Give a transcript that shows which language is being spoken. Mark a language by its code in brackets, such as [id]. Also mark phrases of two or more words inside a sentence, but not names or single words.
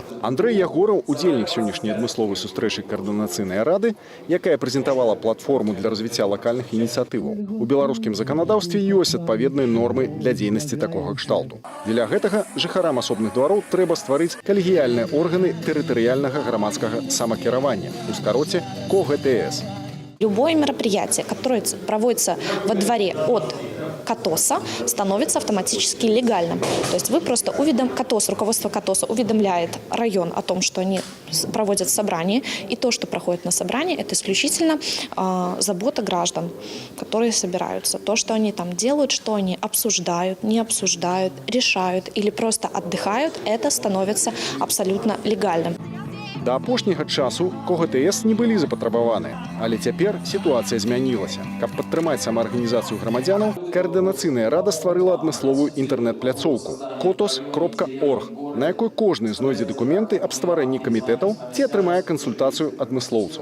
[be] Андрэй Ягораў, удзельнік сённяшняй адмысловай сустрэчы Каардынацыйнай рады, якая прэзентавала платформу для развіцця лакальных ініцыятываў. У беларускім заканадаўстве ёсць адпаведныя нормы для дзейнасці такога кшталту. Для гэтага жыхарам асобных двароў трэба стварыць калегіяльныя органы тэрытарыяльнага грамадскага самакіравання, у скароце КОГТС. [ru] Любое мероприятие, которое проводится во дворе от КАТОСа, становится автоматически легальным. То есть вы просто руководство КАТОСа уведомляет район о том, что они проводят собрание, и то, что проходит на собрании, это исключительно забота граждан, которые собираются. То, что они там делают, что они обсуждают, не обсуждают, решают или просто отдыхают, это становится абсолютно легальным. [be] Да апошняга часу КОГТС не былі запатрабаваныя, але цяпер сітуацыя змянілася. Каб падтрымаць самаарганізацыю грамадзянаў, Каардынацыйная рада стварыла адмысловую інтэрнэт-пляцоўку kotos.org, на якой кожны знойдзе дакументы аб стварэнні камітэтаў ці атрымае кансультацыю адмыслоўцаў.